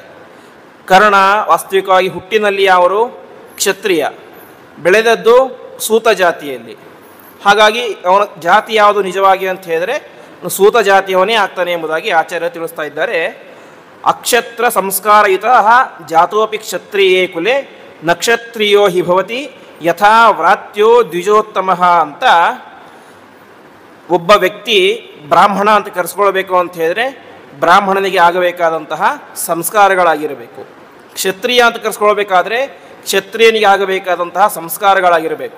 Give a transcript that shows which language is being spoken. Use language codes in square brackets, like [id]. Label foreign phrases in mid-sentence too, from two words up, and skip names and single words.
[kn] ಕರ್ಣ ವಾಸ್ತವಿಕವಾಗಿ ಹುಟ್ಟಿನಲ್ಲಿ ಅವರು ಕ್ಷತ್ರಿಯ, ಬೆಳೆದದ್ದು ಸೂತ ಜಾತಿಯಲ್ಲಿ. ಹಾಗಾಗಿ ಅವನ ಜಾತಿ ಯಾವುದು ನಿಜವಾಗಿ ಅಂತ ಹೇಳಿದರೆ ಸೂತ ಜಾತಿಯವನೇ ಆಗ್ತಾನೆ ಎಂಬುದಾಗಿ ಆಚಾರ್ಯರು ತಿಳಿಸ್ತಾ ಇದ್ದಾರೆ. [sa] ಅಕ್ಷತ್ರ ಸಂಸ್ಕಾರಯುತ ಜಾತೋಪಿ ಕ್ಷತ್ರಿಯೇ ಕುಲೆ ನಕ್ಷತ್ರಿಯೋ ಹಿ ಭವತಿ ಯಥಾ ವ್ರಾತ್ಯೋ ದ್ವಿಜೋತ್ತಮ ಅಂತ. [kn] ಒಬ್ಬ ವ್ಯಕ್ತಿ ಬ್ರಾಹ್ಮಣ ಅಂತ ಕರೆಸ್ಕೊಳ್ಬೇಕು ಅಂತ ಹೇಳಿದ್ರೆ ಬ್ರಾಹ್ಮಣನಿಗೆ ಆಗಬೇಕಾದಂತಹ ಸಂಸ್ಕಾರಗಳಾಗಿರಬೇಕು. ಕ್ಷತ್ರಿಯ ಅಂತ ಕರೆಸ್ಕೊಳ್ಬೇಕಾದ್ರೆ ಕ್ಷತ್ರಿಯನಿಗೆ ಆಗಬೇಕಾದಂತಹ ಸಂಸ್ಕಾರಗಳಾಗಿರಬೇಕು.